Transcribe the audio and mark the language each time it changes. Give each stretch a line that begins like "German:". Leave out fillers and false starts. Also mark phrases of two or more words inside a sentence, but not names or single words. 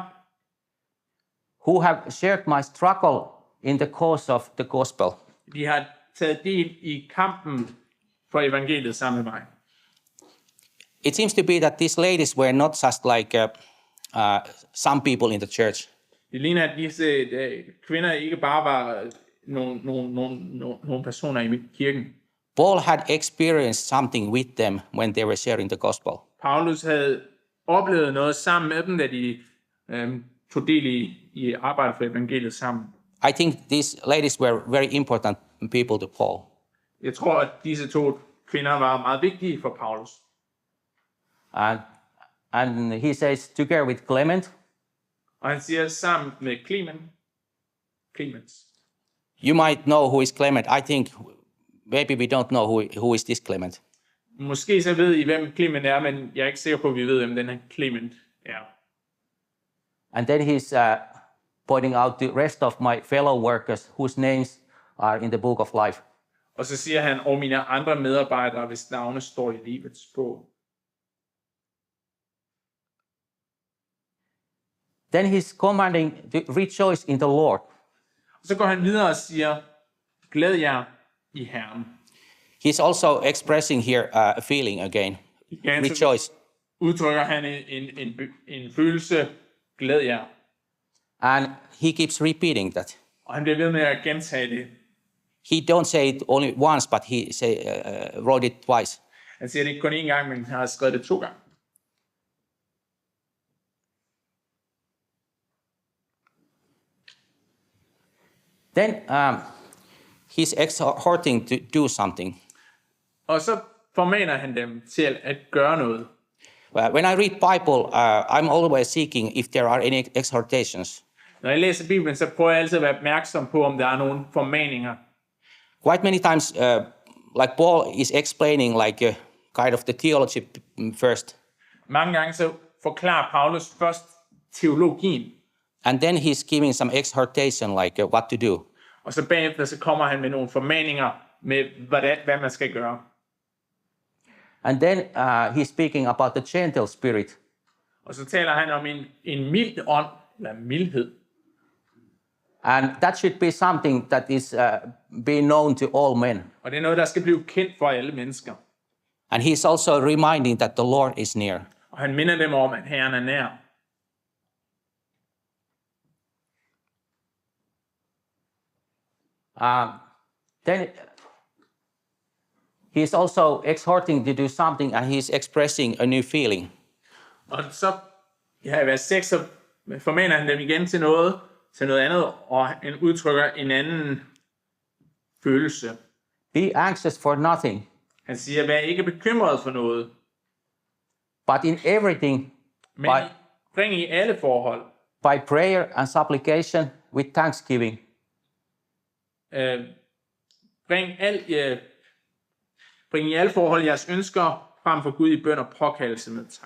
English: Who have shared my struggle in the cause of the gospel.
Danish: De har taget del i kampen for evangeliet sammen med mig.
English: It seems to be that these ladies were not just like some people in the church.
Danish: Det ligner, at disse kvinder ikke bare var nogle personer i kirken.
English: Paul had experienced something with them when they were sharing the gospel.
Danish: Paulus havde oplevet noget sammen med dem, da de tog del i arbejdet for evangeliet sammen.
English: I think these ladies were very important people to Paul.
Danish: Jeg tror, at disse to kvinder var meget vigtige for Paulus.
English: And he says, together with Clement.
Danish: Og han siger sammen med Clemens.
English: You might know who is Clement. I think maybe we don't know who is this Clement.
Danish: Måske så ved I, hvem Clement er, men jeg er ikke sikker på, at vi ved, hvem den her Clement er.
English: And then he's pointing out the rest of my fellow workers whose names are in the book of life.
Danish: Og så siger han, og mine andre medarbejdere, hvis navne står i livets bog.
English: Then he's commanding to rejoice in the Lord.
Danish: Så går han videre og siger, glæd jer i Herren.
English: He's also expressing here a feeling again.
Danish: Igen, så
English: Rejoice.
Danish: udtrykker han en følelse, glæd jer.
English: And he keeps repeating that.
Danish: Og han bliver ved med at gentage det.
English: He don't say it only once, but he wrote it twice.
Danish: Han siger det ikke kun én gang, men han har skrevet det 2 gange.
English: Then he's exhorting to do something.
Danish: Og så formaner han dem til at gøre noget.
English: When I read Bible, I'm always seeking if there are any exhortations.
Danish: Når jeg læser Bibelen, så prøver jeg altid at være opmærksom på, om der er nogle formaninger.
English: Quite many times, like Paul is explaining like kind of the theology first,
Danish: Mange gange så forklarer Paulus først teologien,
English: and then he's giving some exhortation like what to do.
Danish: og så bagefter så kommer han med nogle formaninger med, hvad man skal gøre.
English: And then he's speaking about the gentle spirit.
Danish: Og så taler han om en mild ånd, eller mildhed.
English: And that should be something that is being known to all men.
Danish: Og det er noget, der skal blive kendt for alle mennesker.
English: And he's also reminding that the Lord is near.
Danish: Og han minder dem om, at Herren er nær.
English: Then he's also exhorting to do something, and he's expressing a new feeling.
Danish: Og så i vers 6, så formaner han dem igen til noget andet, og han udtrykker en anden følelse.
English: Be anxious for nothing,
Danish: Han siger, vær ikke bekymret for noget,
English: but in everything,
Danish: men bring i alle forhold.
English: by prayer and supplication with thanksgiving.
Danish: Bring i alle forhold jeres ønsker frem for Gud i bøn og påkaldelse med tak.